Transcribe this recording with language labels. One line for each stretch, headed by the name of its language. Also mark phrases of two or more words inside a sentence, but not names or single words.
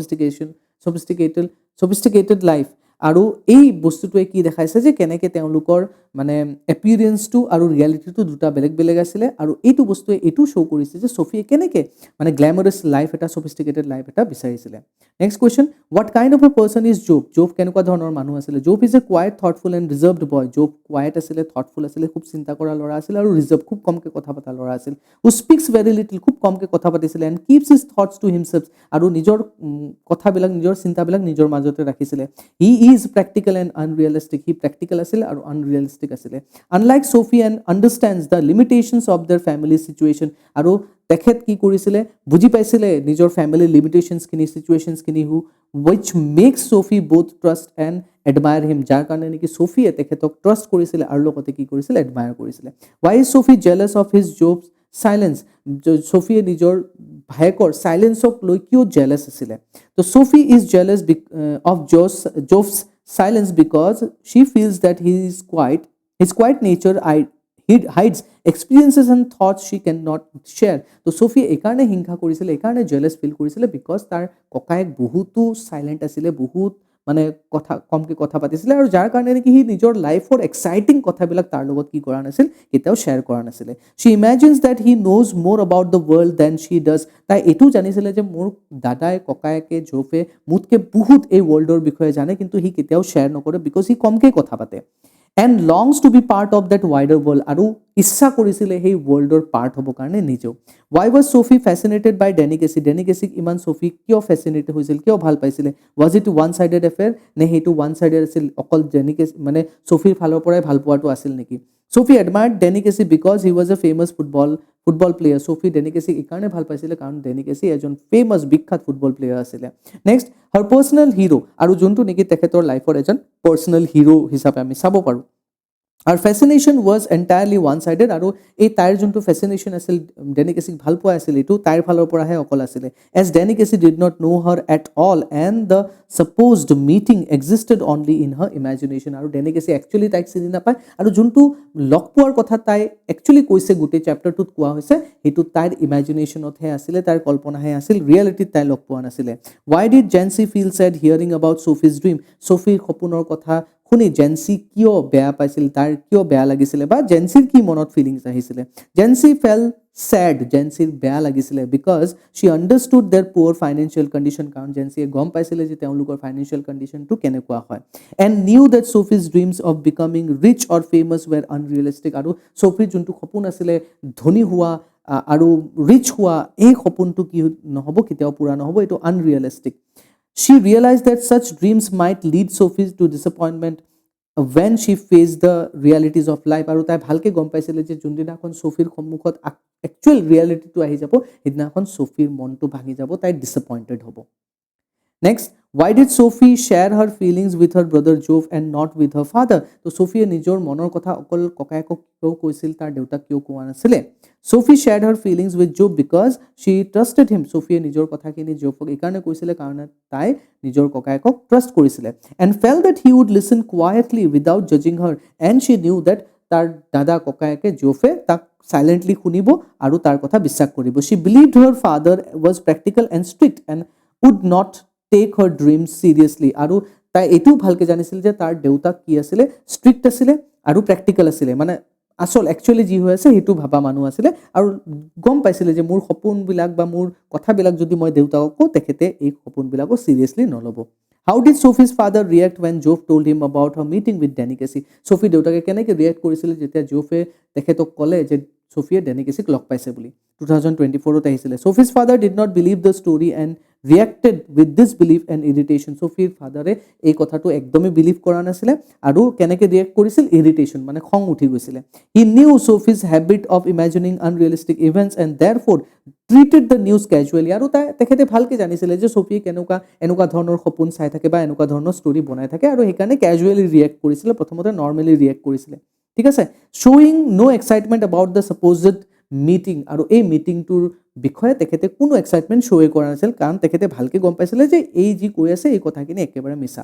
English: sophisticated life
Assamese: আৰু এই বস্তুটোৱে কি দেখাইছে যে কেনেকে তেওঁলোকৰ মানে এপিয়াৰেন্সটো আৰু ৰিয়েলিটিটো দুটা বেলেগ বেলেগ আছিল আৰু এইটো বস্তুৱে এইটো শো কৰিছে যে সোফিয়ে কেনেকে মানে
English: glamorous life
Assamese: এটা
English: sophisticated life
Assamese: এটা বিচাৰিছিল
English: next question what kind of a person is Job
Assamese: কেনেকুৱা ধৰণৰ মানুহ আছিল
English: Job is a quiet thoughtful and reserved boy Job quiet
Assamese: আছিল thoughtful আছিল খুব চিন্তা কৰা ল'ৰা আছিল আৰু ৰিজাৰ্ভ খুব কমকে কথা পতা ল'ৰা আছিল
English: who speaks very
Assamese: little খুব কমকে কথা পাতিছিল
English: and keeps his thoughts to himself
Assamese: আৰু নিজৰ কথাবিলাক নিজৰ চিন্তাবিলাক নিজৰ মাজতে ৰাখিছিল
English: he is practical and unrealistic he
Assamese: practical আছিল আৰু unrealistic আছিল
English: unlike Sophie and understands the limitations of their family situation
Assamese: আৰু তেখেত কি কৰিছিল বুজি পাইছিল নিজৰ
English: family limitations
Assamese: কিনি সিচুয়েশনস কিনি
English: which makes Sophie both trust and admire him
Assamese: যাৰ কাৰণে নেকি সোফিয়ে তেখেতক ট্ৰাষ্ট কৰিছিল আৰু লগতে কি কৰিছিল এডমায়াৰ কৰিছিল
English: why is Sophie jealous of his Job's silence
Assamese: সোফিয়ে নিজৰ ভাইকৰ সাইলেন্সক লৈ কিয় জেলাস আছিল তো
English: Sophie is jealous of Job's silence because she feels that his quiet nature hides experiences and thoughts she cannot share
Assamese: তো Sophie একাৰণে হিংসা কৰিছিল একাৰণে
English: jealous feel
Assamese: কৰিছিল বিকজ তাৰ ককায়েক বহুতো সাইলেন্ট আছিল বহুত মানে কথা কমকে কথা পাতিছিল আৰু যাৰ কাৰণে নেকি হি নিজৰ লাইফৰ এক্সাইটিং কথাবিলাক তাৰ লগত কি কৰা নাছিল কেতিয়াও শেয়াৰ কৰা নাছিল
English: she imagines that he knows more about the world than she does
Assamese: তাই এটো জানিছিল যে মোৰ দাদাই ককায়েকে জোফে মুতকে বহুত এই ওয়াৰ্ল্ডৰ বিষয়ে জানে কিন্তু হি কেতিয়াও শেয়াৰ নকৰে বিকজ হি কমকে কথা পাতে
English: and longs to be part of that wider world
Assamese: আৰু ইচ্ছা কৰিছিল এই
English: worldৰ part
Assamese: হ'ব কাৰণে নিজেও
English: why was Sophie fascinated by Danny Casey
Assamese: ইমান Sophie কিয় ফ্যাসিনেটেড হৈছিল কিয় ভাল পাইছিল
English: was it one sided affair
Assamese: নে হেতু
English: one sided
Assamese: আছিল অকল Danny Casey মানে Sophieৰ ফালৰ পৰাই ভাল পোৱাটো আছিল নেকি
English: Sophie admired Danny Casey because he was a famous football player
Assamese: Sophie Danny Casey ইকাৰণে ভাল পাইছিল কাৰণ Danny Casey এজন ফেমাস বিখ্যাত
English: football player
Assamese: আছিল নেক্সট
English: her personal
Assamese: hero আৰু যোনটো নেকি তেখেতৰ লাইফৰ এজন
English: personal hero
Assamese: হিচাপে আমি চাব পাৰো
English: Our fascination was entirely one-sided
Assamese: আৰু এই তাইৰ যোনটো fascination আছিল Danny Casey ভাল পোৱা আছিল এটো তাইৰ ফালৰ পৰাহে অকল আছিল
English: as Danny Casey did not know her at all and the supposed meeting existed only in her imagination
Assamese: আৰু Danny Casey actually তাইক চিনি নাপায় আৰু যোনটো লগ পোৱাৰ কথা তাই actually কৈছে গোটে চ্যাপ্টাৰটোত কোৱা হৈছে হেতু তাইৰ ইমাজিনেশনতহে আছিল তাইৰ কল্পনাহে আছিল ৰিয়েলিটি তাই লগ পোৱা নাছিল
English: why did Jancy feel sad hearing about Sophie's dream
Assamese: Sophieৰ সপোনৰ কথা শুনি জেনসি কিয় বেয়া পাইছিল তাৰ কিয় বেয়া লাগিছিল বা জেনসিৰ কি মনত ফিলিংস আহিছিল জেনসি
English: felt sad
Assamese: জেনসিৰ বেয়া লাগিছিল
English: because she understood their poor financial condition
Assamese: কাৰণ জেনসিয়ে গম পাইছিল যে তেওঁলোকৰ
English: financial conditionটো
Assamese: কেনেকুৱা হয়
English: and knew that Sophie's dreams of becoming rich or famous were unrealistic
Assamese: আৰু সোফিৰ যোনটো সপোন আছিল ধনী হোৱা আৰু ৰিচ হোৱা এই সপোনটো কি নহব কেতিয়াও পুৰা নহব এটো unrealistic
English: She realized that such dreams might lead Sophie to disappointment when she faced the realities of life
Assamese: আৰু তাই ভালকে গম পাইছিল যে যোনদিনাখন সোফিৰ সন্মুখত
English: actual realityটো
Assamese: আহি যাব সেইদিনাখন সোফিৰ মনটো ভাঙি যাব তাই ডিসঅ্যাপয়েন্টেড হ'ব
English: Next, why did Sophie share her feelings with her brother Job and not with her father?
Assamese: তো সোফিয়ে নিজৰ মনৰ কথা অকল ককায়েকক কিয় কৈছিল তাৰ দেউতাক কিয় কোৱা নাছিল
English: Sophie shared her feelings with Job because she trusted him.
Assamese: Sophie নিজৰ কথাখিনি জবক এইকাৰণে কৈছিলে কাৰণ তাই নিজৰ ককায়েকক ট্ৰাষ্ট কৰিছিলে
English: and felt that he would listen quietly without judging her, and she knew that
Assamese: তাৰ দাদা ককায়েকে জোফে তাক silently শুনিব আৰু তাৰ কথা বিশ্বাস কৰিব.
English: She believed her father was practical and strict and would not take her dreams seriously.
Assamese: আৰু তাই এইটো ভালকে জানিছিল যে তাৰ দেউতাক কি আছিলে, ষ্ট্ৰিক্ট আছিলে আৰু প্ৰেক্টিকেল আছিলে, মানে আসল একচুয়ালি যি হৈ আছে সেইটো ভাবা মানুহ আছিলে আৰু গম পাইছিলে যে মোৰ সপোনবিলাক বা মোৰ কথাবিলাক যদি মই দেউতাকক কওঁ তেখেতে এই সপোনবিলাকো সিৰিয়াসলি নলব.
English: How did Sophie's father react when Job told him about her meeting with Danicacy?
Assamese: Sophie দেউতাকে কেনেকৈ ৰিয়েক্ট কৰিছিল যেতিয়া জোফে তেখেতক ক'লে যে Sophie Danicacyক লগ পাইছে বুলি. 2024 আহিছিলে.
English: Sophie's father did not believe the story and reacted with disbelief and irritation. Sophie's father
Assamese: এই কথাটো একদমই বিলিভ কৰা নাছিলে আৰু কেনেকৈ ৰিয়েক্ট কৰিছিল, ইৰিটেশন মানে খং উঠি গৈছিলে.
English: He knew Sophie's habit of imagining unrealistic events and therefore treated the news casually.
Assamese: আৰু তেখেতে ভালকৈ জানিছিলে যে Sophie এনেকুৱা ধৰণৰ সপোন চাই থাকে বা এনেকুৱা ধৰণৰ ষ্টৰি বনাই থাকে আৰু সেইকাৰণে
English: casually react
Assamese: কৰিছিলে, প্ৰথমতে
English: normally react
Assamese: কৰিছিলে. ঠিক আছে,
English: showing no excitement about the supposed meeting.
Assamese: আৰু এই মিটিংটোৰ বিষয়ে তেখেতে কোনো
English: excitement showে
Assamese: কৰা নাছিল কাৰণ তেখেতে ভালকে গম পাইছিলে যে এই যি কৈ আছে এই কথাখিনি একেবাৰে মিছা.